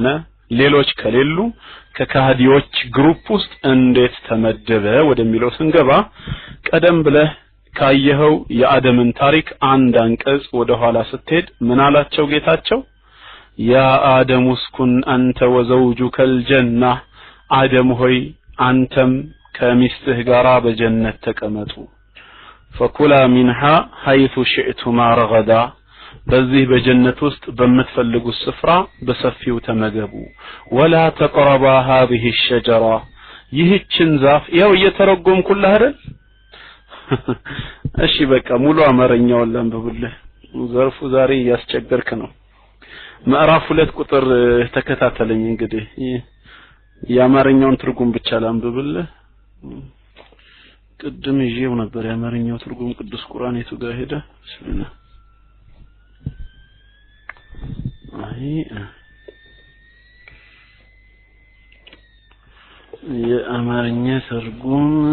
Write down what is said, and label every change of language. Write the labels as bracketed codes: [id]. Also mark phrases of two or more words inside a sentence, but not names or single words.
[am] ሌሎች ከሌሉ ከካህዲዎች ግሩፕ ውስጥ እንዴት ተመደበ ወደሚለው ስንገባ ቀደም ብለህ ካየኸው የአደምን ታሪክ አንድ አንቀጽ ወደ ኋላ ስትሄድ ምን አላቸው ጌታቸው [ar] يا آدم اسكن أنت وزوجك الجنة [am] አደም ሆይ አንተም ከሚስትህ ጋራ በጀነት ተቀመጡ [ar] فكلا منها حيث شئتما رغدا [am] በዚህ በጀነት ውስጥ በመትፈልጉት ስፍራ በሰፊው ተመገቡ [ar] ولا تقربا هذه الشجرة [am] ይህችን ዛፍ ያው እየተረጎምኩልህ አይደል እሺ በቃ ሙሉ አማርኛውን ላንብብልህ ዘርፉ ዛሬ ያስቸገርክ ነው ምዕራፍ 2 ቁጥር ተከታተለኝ እንግዲህ የአማርኛውን ትርጉም ብቻ ላንብብልህ ቅድም ይዤው ነበር የአማርኛው ትርጉም ቅዱስ ቁርአን የቱ ጋር ሄደ ስለና የአማርኛ ትርጉም